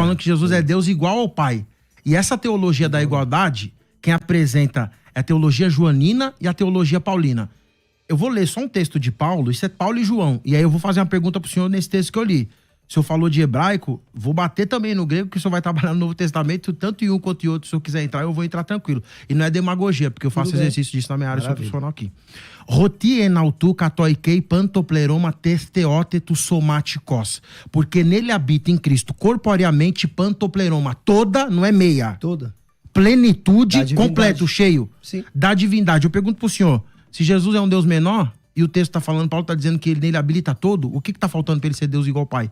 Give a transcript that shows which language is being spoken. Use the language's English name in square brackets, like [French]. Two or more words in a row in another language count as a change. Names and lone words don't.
[Portuguese] falando que Jesus é Deus igual ao Pai. E essa teologia da igualdade, quem apresenta é a teologia joanina e a teologia paulina. Eu vou ler só um texto de Paulo, isso é Paulo e João. E aí eu vou fazer uma pergunta pro senhor nesse texto que eu li. O senhor falou de hebraico, vou bater também no grego, que o senhor vai trabalhar no Novo Testamento, tanto em um quanto em outro. Se eu quiser entrar, eu vou entrar tranquilo. E não é demagogia, porque eu faço bem. exercício disso na minha área, sou Maravilha. profissional aqui. [Greek] Ὅτι ἐν αὐτῷ κατοικεῖ πᾶν τὸ πλήρωμα τῆς θεότητος σωματικῶς. [Portuguese] Porque nele habita em Cristo corporeamente pantopleroma. Toda, não é meia. Toda. Da Plenitude, divindade. completo, cheio. Sim. Da divindade. Eu pergunto pro senhor, se Jesus é um Deus menor, e o texto tá falando, Paulo tá dizendo que ele nele habilita todo, o que tá faltando pra ele ser Deus igual ao Pai?